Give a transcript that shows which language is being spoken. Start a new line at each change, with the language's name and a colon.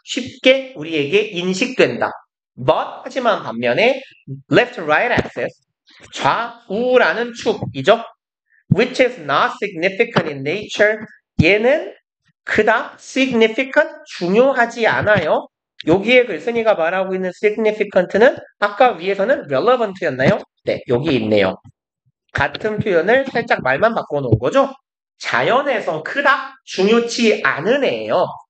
Korean: 쉽게 우리에게 인식된다. But 하지만 반면에
English: left right axis,
Korean: 좌우라는 축이죠.
English: Which is not significant in nature.
Korean: 얘는 그닥 significant, 중요하지 않아요. 여기에 글쓴이가 말하고 있는 significant는 아까 위에서는 relevant였나요? 네, 여기 있네요. 같은 표현을 살짝 말만 바꿔놓은 거죠. 자연에서 그닥 중요치 않은 애예요.